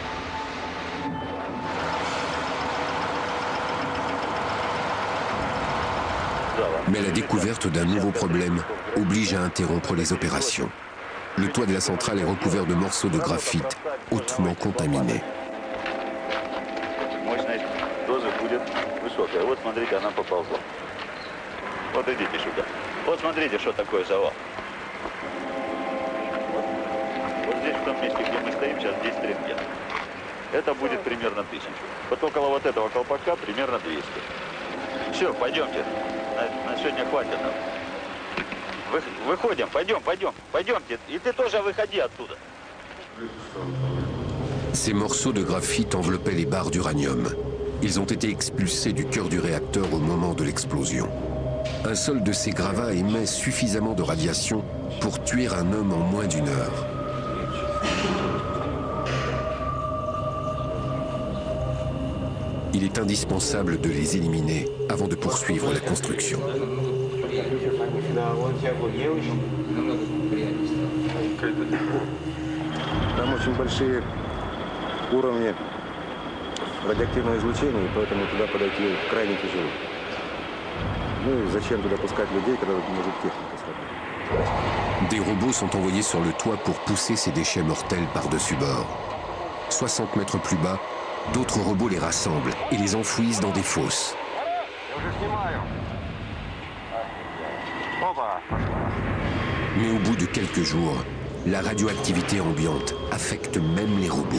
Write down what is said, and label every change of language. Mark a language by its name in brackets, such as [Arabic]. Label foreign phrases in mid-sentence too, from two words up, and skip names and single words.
[French] Mais la découverte d'un nouveau problème oblige à interrompre les opérations. Le toit de la centrale est recouvert de morceaux de graphite hautement contaminés. [Russian] Это будет примерно 1000. Вот около вот этого колпака примерно 200. Все, пойдемте. На сегодня хватит нам. Выходим, пойдемте. И ты тоже выходи оттуда. [French] Ces morceaux de graphite enveloppaient les barres d'uranium. Ils ont été expulsés du cœur du réacteur au moment de l'explosion. Un seul de ces gravats émet suffisamment de radiation pour tuer un homme en moins d'1 heure. Il est indispensable de les éliminer avant de poursuivre la construction. [Russian] Там очень большие уровни радиоактивного излучения, поэтому туда подойти крайне тяжело. Ну и зачем туда пускать людей, когда тут может техника сработать? [French] Des robots sont envoyés sur le toit pour pousser ces déchets mortels par-dessus bord. 60 mètres plus bas, d'autres robots les rassemblent et les enfouissent dans des fosses. Mais au bout de quelques jours, la radioactivité ambiante affecte même les robots.